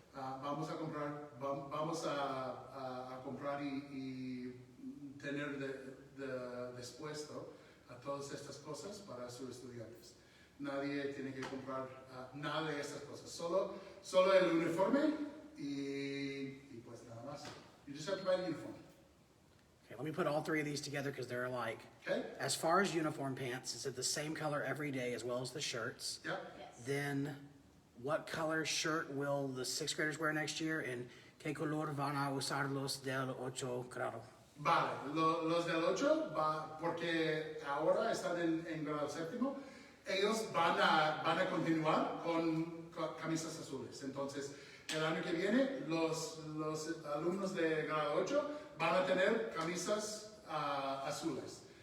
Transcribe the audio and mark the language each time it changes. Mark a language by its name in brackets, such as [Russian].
[Spanish] Vamos a comprar y tener dispuesto a todas estas cosas para sus estudiantes. Nadie tiene que comprar nada de estas cosas, solo el uniforme y pues nada más. [English] You just have to buy the uniform. Okay, let me put all three of these together because they're alike. Okay? As far as uniform pants, is it the same color every day as well as the shirts? Yep. Yes. Then what color shirt will the 6th graders wear next year? [Spanish] And ¿qué color van a usar los del 8 grado? Vale, los del 8, porque ahora están en grado séptimo, ellos van a continuar con camisas azules. Entonces, el año que viene, los alumnos de grado 8 van a tener camisas azules.